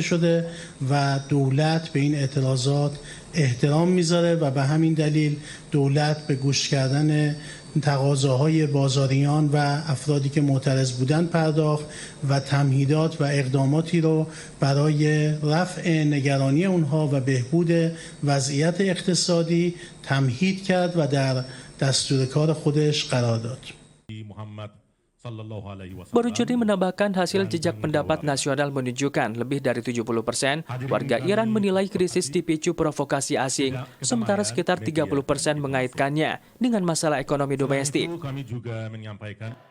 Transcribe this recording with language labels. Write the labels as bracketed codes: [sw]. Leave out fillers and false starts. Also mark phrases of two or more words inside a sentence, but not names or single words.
[fa] شده و دولت به این اعتراضات احترام میذاره و به همین دلیل دولت به گوش کردن تقاضاهای بازاریان و افرادی که معترض بودن پرداخت و تمهیدات و اقداماتی رو برای رفع نگرانی اونها و بهبود وضعیت اقتصادی تمهید کرد و در دستور کار خودش قرار داد. [id] Barujerdi menambahkan hasil jejak pendapat nasional menunjukkan lebih dari 70% warga Iran menilai krisis dipicu provokasi asing, sementara sekitar 30% mengaitkannya dengan masalah ekonomi domestik.